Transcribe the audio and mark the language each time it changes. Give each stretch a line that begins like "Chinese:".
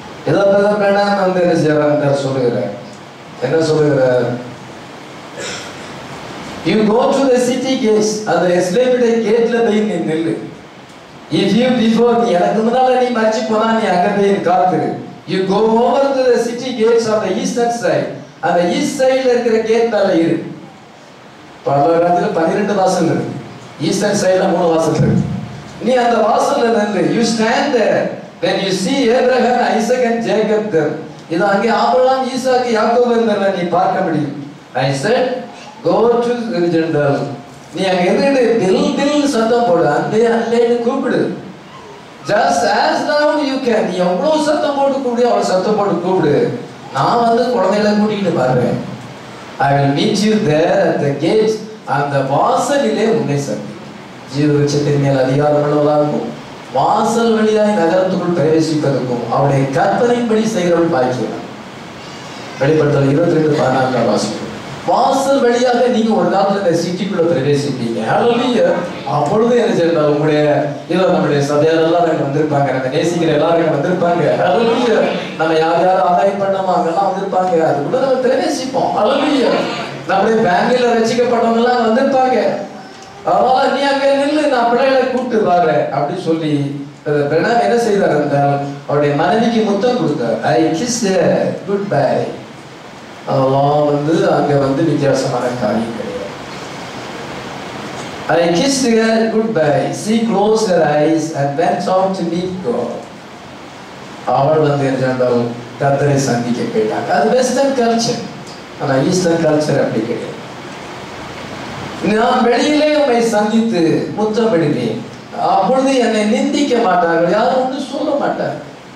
Tamil: ஏதோ வேண்டாம் வந்து என்ன செய்யறார் சொல்லுகிறார். என்ன சொல்லுகிறார்,
English: you go to the city gates,
Tamil: அந்த எஸ்லேமிடைய கேட்ல போய் நீ நில்லு.
English: If you before
Tamil: நீ எனக்கு முன்னால நீ மறிச்சு போனா நீ அங்க போய் காத்துரு.
English: You go over to the city gates of the eastern side.
Tamil: அந்த ஈஸ்ட் சைடுல இருக்கிற கேட் மேல இரு. பரலோகத்துல 12 வாசல் இருக்கு, ஈஸ்டர்ன் சைடுல 3 வாசல் இருக்கு. நீ அந்த வாசல்ல நின்று
English: you stand there, when you see Abraham, Isaac and Jacob there.
Tamil: இது அங்கே ஆபிரகாம், ஈசாக்கு, யாக்கோபு என்றத நீ பார்க்க முடியும்.
English: I said go to the general.
Tamil: நீ அங்க எதிரே தில் தில் சத்தம் போடு, அன்பே அல்லேன்னு கூப்பிடு.
English: just as loud you can.
Tamil: நீ எவ்வளவு சத்தம் போட்டு கூப்பிடு, அவ்வளவு சத்தம் போட்டு கூப்பிடு. நான் வந்து குழந்தைகளை கூட்டிட்டு வர்றேன்.
English: I will meet you there at the gates.
Tamil: அந்த வாசலிலே உன்னை சந்தி. ஜீவவிருட்சத்தின் மேல் அதிகாரம் உள்ளவளாகும் வாசல் வழியாய் நகரத்துக்குள் பிரவேசிப்பதற்கும் அவருடைய கற்பனையின்படி செய்கிறவள் பாக்கியம். வெளிப்படுத்தல் 22:14 வாசிக்கும். வாசல் வழியாக நீங்க ஒரு நாள் இந்த சிட்டிக்குள்ள பிரவேசிப்பீங்க. ஹல்லேலூயா. அப்பொழுது என்ன செய்யணும், உங்களுடைய இதோ நம்முடைய சபையார் எல்லாரும் வந்திருப்பாங்க, நம்ம நேசிக்கிற எல்லாரும் வந்திருப்பாங்க. ஹல்லேலூயா. நம்ம யார் யார் ஆதாயம் பண்ணோமோ அங்கெல்லாம் வந்திருப்பாங்க. அதுக்குள்ள நம்ம பிரவேசிப்போம். ஹல்லேலூயா. நம்முடைய ஃபேமிலியில ரட்சிக்கப்பட்டவங்க எல்லாம் வந்திருப்பாங்க. அதனால நீ அங்க நில்லு, நான் பிள்ளைகளை கூப்பிட்டு வரேன் அப்படின்னு சொல்லி பிரணாம் என்ன செய்தார் என்றால் அவருடைய மனைவிக்கு முத்தம் கொடுத்தார்.
English: I kiss goodbye.
Tamil: அதெல்லாம் வந்து அங்க வந்து வித்தியாசமான காரியம் கிடையாது.
English: I kissed her goodbye. She closed her eyes and went out to meet God.
Tamil: அவள் வந்து என்றால் கர்த்தரை சந்திக்க போயிட்டாங்க. அது வெஸ்டர்ன் கல்ச்சர். ஆனா ஈஸ்டர்ன் கல்ச்சர் அப்படி கிடையாது. நான் வெளியிலே உன்னை சந்தித்து முத்தமிடுவேன், அப்பொழுது என்னை நிந்திக்க மாட்டார்கள், யாரும் ஒன்று சொல்ல மாட்டார்கள்.